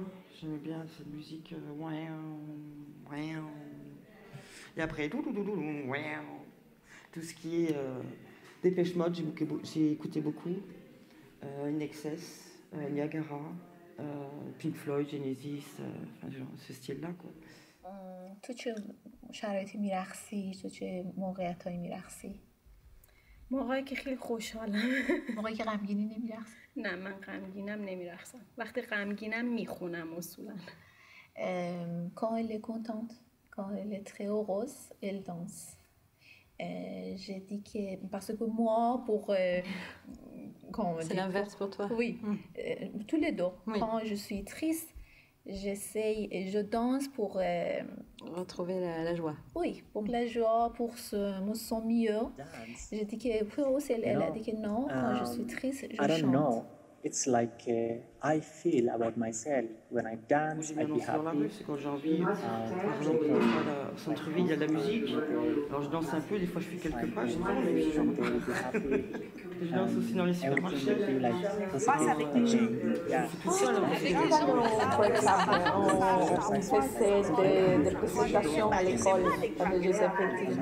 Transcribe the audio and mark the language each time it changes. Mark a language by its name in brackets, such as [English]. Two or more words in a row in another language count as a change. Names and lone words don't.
[French] J'aimais bien cette musique. Et après, tout ce qui est Dépêche Mode, j'ai écouté beaucoup. In Excess, Niagara, Pink Floyd, Genesis, enfin, genre, ce style-là, quoi. [Persian] تو چه شرایطی میرقصی؟ تو چه موقعیتایی میرقصی؟ موقعی که خیلی خوشحالم. موقعی که غمگینی نمیرقصی؟ نه من غمگینم نمیرقصم. وقتی غمگینم میخونم اصولا. [French] Quand elle est contente, quand elle est très heureuse, elle danse. J'ai dit que parce que moi c'est l'inverse pour toi. Oui, tous les deux. Oui. Quand je suis triste, j'essaye et je danse pour retrouver la joie. Oui, pour la joie, pour me sentir mieux. J'ai dit que pour elle a dit que non, quand je suis triste, je chante. [English] I don't know. It's like I feel about myself when I dance. I be happy. [French] C'est quand j'ai envie, par exemple, au centre-ville, il y a de la musique. Alors je danse un peu, des fois je fais quelques pas, je danse aussi dans les supermarchés. Passe avec les gens. Tout seul, on faisait des présentations à l'école quand j'étais petite.